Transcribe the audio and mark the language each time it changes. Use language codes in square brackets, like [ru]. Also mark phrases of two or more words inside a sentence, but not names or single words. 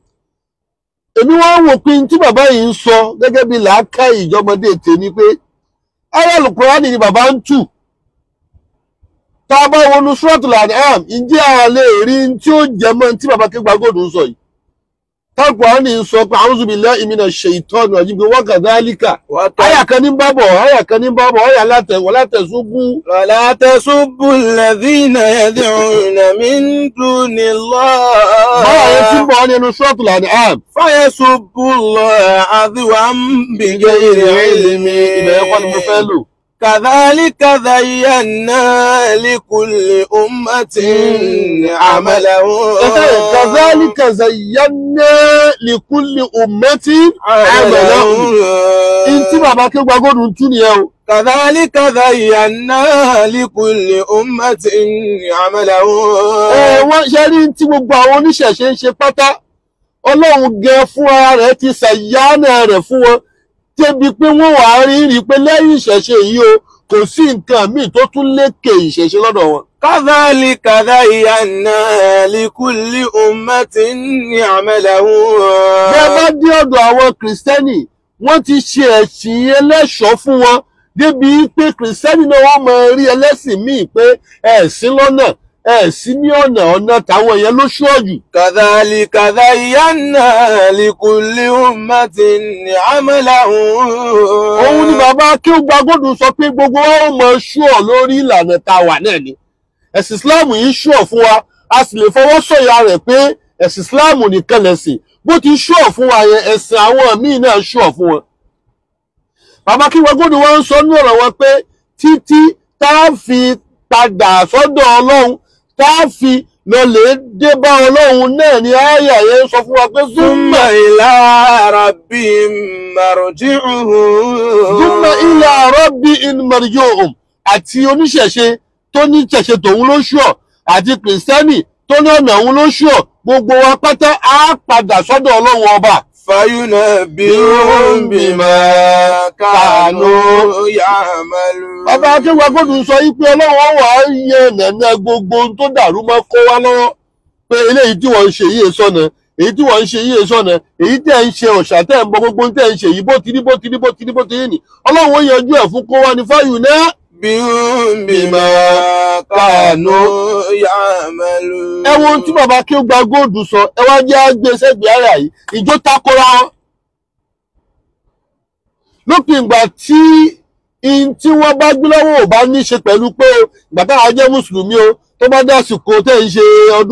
[yo] Èmi wá wò pé tí bàbá yìí ń sọ gẹ́gẹ́ bí làákàyè ìjọmọdé tèmi pé àyá Al-Qur'ani ni bàbá ń tù. Tá a bá wọnú Suratul An'am, ǹjẹ́ a lè rí tí ó jẹ mọ́ tí bàbá Akeugba Gold ń sọ yìí? Al-Qur'ani ń sọ pé [ar] أعوذ بالله من الشيطان الرجيم وكذلك. [yo] Àyà kan ní bábọ̀, àyà [ar] ولا تسبوا الذين يدعون من دون الله. [yo] Báwa yẹn tí ń bọ̀ nínú Suratul An'am. [ar] فيسبوا الله عدوا بغير علم. [yo] Ìbẹ̀rẹ̀ kọ́ ni mo fẹ́ lò. [ar] كذلك زينا لكل أمة عملهم. كذلك زينا لكل أمة عملهم. [yo] Ntí bàbá Akeugba Gold ń tú nìyẹn o. [ar] كذلك زينا لكل أمة عملهم. [yo] Wọ́n ṣe rí tí gbogbo àwọn oníṣẹ̀ṣe ń ṣe pátá. Ọlọ́run gẹ fún ara rẹ̀ ti ṣàyánà rẹ̀ fún wọn. Débi pé wọ́n wà á rí pé lẹ́yìn ìṣẹ̀ṣe yìí o kò sí nǹkan míì tó tún lékè ìṣẹ̀ṣe lọ́dọ̀ wọn. [ar] كذلك زينا لكل أمة عملهم. [yo] Bí ẹ bá dé ọ̀dọ̀ àwọn kìrìsìtẹ́nì, wọ́n ti ṣe ẹ̀sìn ẹlẹ́ṣọ̀ọ́ fún wọn débi pé kìrìsìtẹ́nì náà wọ́n máa rí ẹlẹ́sìn míì pé ẹ̀sìn lọ́nà, ẹ̀sìn ní ọ̀nà táwọn yẹn ló ṣọ́ọ̀jù. [ar] كذلك زينا لكل أمة عملهم. [yo] Òun ni bàbá Akeugba Gold sọ pé gbogbo wa ó mọ ṣúọ̀ lórí ìlànà tá a wà náà ni. Ẹ̀sìn Ìsìláàmù yìí ṣúọ̀ fún wa, a sì lè fọwọ́ sọ̀yà rẹ̀ pé ẹ̀sìn Ìsìláàmù nìkan lẹ̀sìn. Bó ti ṣúọ̀ fún wa yẹn, ẹ̀sìn àwọn míì náà ṣúọ̀ fún wọn. Bàbá Akeugba Gold wá ń sọ ní ọ̀rọ̀ wọn pé títí tá a fi padà sọ́dọ̀ Ọlọ́run, tá a fi lọlẹ̀ dé bá Ọlọ́run náà ni àyà yẹn sọ fún wa pé [ar] ثم إلى ربهم مرجعهم. ثم إلى ربهم مرجعهم. [yo] Àti oníṣẹ̀ṣe tó ní ṣẹ̀ṣe tòun ló ṣúọ̀, àti kìrìsìtẹ́nì tó ní ọ̀nà òun ló ṣúọ̀, gbogbo wa pátá á padà sọ́dọ̀ Ọlọ́run ọba. [ar] فينبئهم بما كانوا يعملون. [yo] Bàbá Akeugba Gold sọ yí pé Ọlọ́run wà á yan nànà gbogbo ohun tó dàrú mọ́ kó wá lọ́wọ́ pé eléyìí tí wọ́n ń ṣe yìí sọ̀nà, èyí tí wọ́n ń ṣe yìí sọ̀nà, èyí tẹ́ ń ṣe ọ̀ṣà tẹ́ ń bọ gbogbo tẹ́ ń ṣe yìí bó ti rí ní. Ọlọ́run ó yanjú ẹ̀ fún kó wá ní fáyùn náà. [ar] بما كانوا يعملون. [yo] ẹ wo ohun tí bàbá kí ó gba góòdù sọ, ẹ wá jẹ́ agbésẹ́gbẹ̀ẹ́ ara yìí, ìjó takora wọn. lópin ìgbà tí tí wọ́n bá gbé lọ́wọ́ ò bá ní ṣe pẹ̀lú pé ìgbà táwọn jẹ́ mùsùlùmí o, tó bá dásìkò tẹ́ ń ṣe ọdún